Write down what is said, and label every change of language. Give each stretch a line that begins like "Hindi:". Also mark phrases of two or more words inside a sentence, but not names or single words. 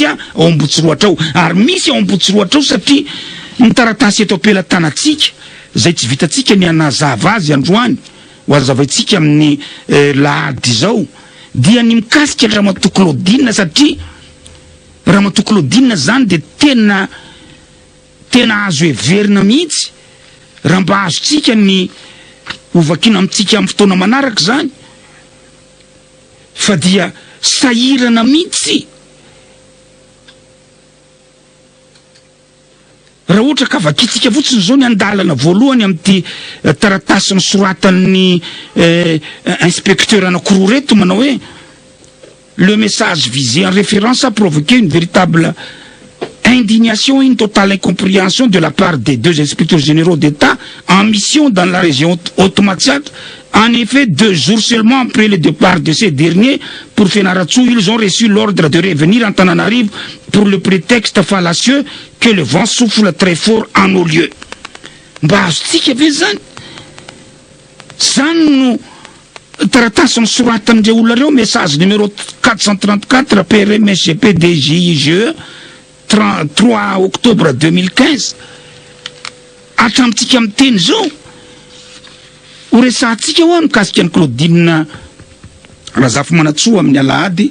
Malagasy: ao Ambohitsiroatra ao ary misy ao Ambohitsiroatra ao satria ny taratasy eto am-pelantanantsika zay tsy vitatsika ny anazava azy androany ho azavaitsika amin'ny lahady zao dia ny mikasika Ramatoa Claudine satria Ramatoa Claudine zany de tena azo heverina mihitsy raha mba azotsika ny ovakina amitsika amin'ny fotoana manaraka zany fa dia sahirana mihitsy raha ohatra ka vakitsika fotsiny zao ny andalana voalohany amin'ity taratasy ny soratan'ny inspecteur anankiroa reto manao hoe
French: le message visé en référence a provoqué une véritable indignation et une totale incompréhension de la part des deux inspecteurs généraux d'État en mission dans la région Haute-Matziat. En effet, 2 jours seulement après le départ de ces derniers pour Fenaratsou, ils ont reçu l'ordre de revenir en Tananarive pour le prétexte fallacieux que le vent souffle très fort en nos lieux.
Malagasy: Taratasy soratan'ireo olona reo
French: message numéro
Malagasy: 434 PRM SGP DJIGE 3 octobre 2015 atramitsika miteny zao ho resahantsika ho mikasika ny Claudine Razafy Manatsoa amin'ny alahady